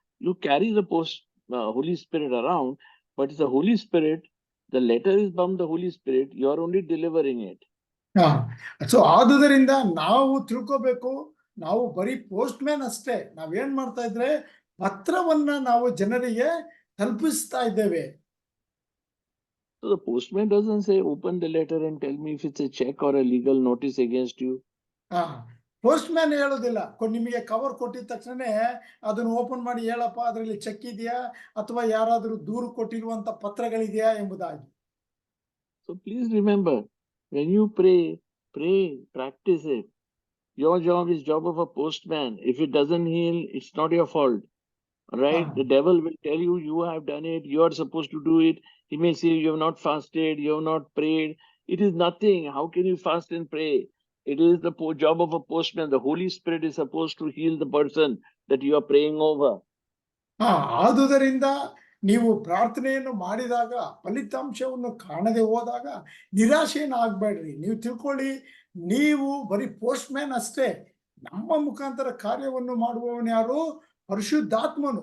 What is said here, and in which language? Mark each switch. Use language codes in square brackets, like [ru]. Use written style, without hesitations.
[en] You carry the Holy Spirit around, but it's the Holy Spirit. The letter is from the Holy Spirit. You are only delivering it. [kn] ಹಾ, so ಆದುದರಿಂದ ನಾವು ತಿಳ್ಕೋಬೇಕು, ನಾವು ಬರೀ postman ಅಷ್ಟೇ. ನಾವೇನ್ ಮಾಡ್ತಾ ಇದ್ರೆ ಪತ್ರವನ್ನ ನಾವು ಜನರಿಗೆ ತಲುಪಿಸ್ತಾ ಇದ್ದೇವೆ. [en] So the postman doesn't say, open the letter and tell me if it's a check or a legal notice against you. [kn] ಹಾ, ಪೋಸ್ಟ್‌ಮ್ಯಾನ್ ಹೇಳೋದಿಲ್ಲ. ನಿಮಗೆ ಕವರ್ ಕೊಟ್ಟಿದ ತಕ್ಷಣನೇ ಅದನ್ನು ಓಪನ್ ಮಾಡಿ ಹೇಳಪ್ಪ ಅದರಲ್ಲಿ ಚೆಕ್ ಇದೆಯಾ ಅಥವಾ ಯಾರಾದರೂ ದೂರು ಕೊಟ್ಟಿರುವಂತ ಪತ್ರಗಳಿದೆಯಾ ಎಂಬುದಾಗಿ. [en] So please remember, when you pray, practice it. Your job is job of a postman. If it doesn't heal, it's not your fault. Right? ಹಾ. The devil will tell you, you have done it, you are supposed to do it. He may say, you have not fasted, you have not prayed. It is nothing. How can you fast and pray? It is the job of a postman. The Holy Spirit is supposed to heal the person that you are praying over. [kn] ಹಾ, ಆದುದರಿಂದ ನೀವು ಪ್ರಾರ್ಥನೆಯನ್ನು ಮಾಡಿದಾಗ ಫಲಿತಾಂಶವನ್ನು ಕಾಣದೆ ಹೋದಾಗ ನಿರಾಶೆಯನ್ನು ಆಗ್ಬೇಡ್ರಿ. ನೀವು ತಿಳ್ಕೊಳ್ಳಿ, ನೀವು ಬರೀ ಪೋಸ್ಟ್‌ಮ್ಯಾನ್ ಅಷ್ಟೇ. ನಮ್ಮ ಮುಖಾಂತರ ಕಾರ್ಯವನ್ನು ಮಾಡುವವನು ಯಾರು? ಪರಿಶುದ್ಧಾತ್ಮನು.